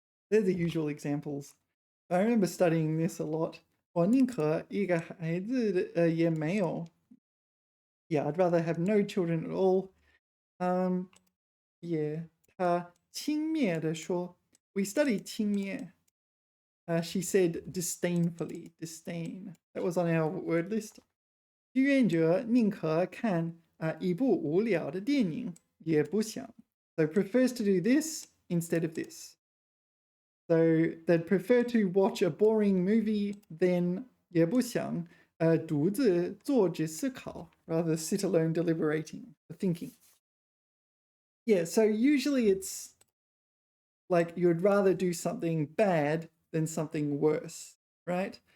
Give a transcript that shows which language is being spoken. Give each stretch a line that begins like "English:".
English: They're the usual examples. I remember studying this a lot.
Chinese: 我宁可一个孩子也没有.
English: Yeah, I'd rather have no children at all.
Chinese: Yeah, 他轻蔑地说.
English: We studied 轻蔑. She said disdainfully. Disdain. That was on our word list.
Chinese: 志愿者宁可看一部无聊的电影，也不想.
English: So prefers to do this instead of this. So they'd prefer to watch a boring movie than
Chinese: 也不想独自坐着思考,
English: rather sit alone deliberating, thinking. Yeah, so usually it's like you'd rather do something bad than something worse, right?